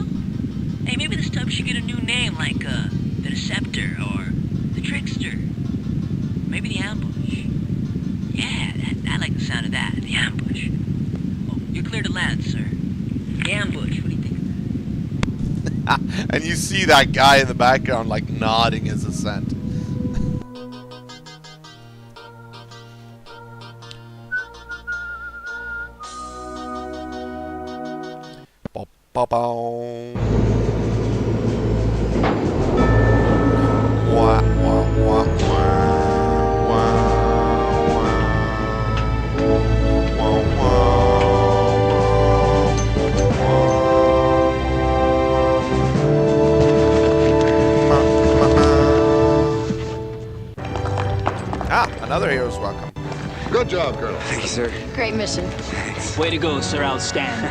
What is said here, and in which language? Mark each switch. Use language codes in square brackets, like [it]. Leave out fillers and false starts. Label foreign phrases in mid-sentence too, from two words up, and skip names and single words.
[en] Hey, maybe this tub should get a new name, like, the Deceptor, or the Trickster. Maybe the Ambush. Yeah, I like the sound of that, the Ambush. Oh, you're clear to land, sir. The Ambush, what do you think of that? And you see that guy in the background, like, nodding his assent. Ba-boom. Wah, wah, wah, wah, wah, Ah, another hero's welcome. Good job, Colonel. Thank you, sir. Great mission. Way to go, sir. Outstanding.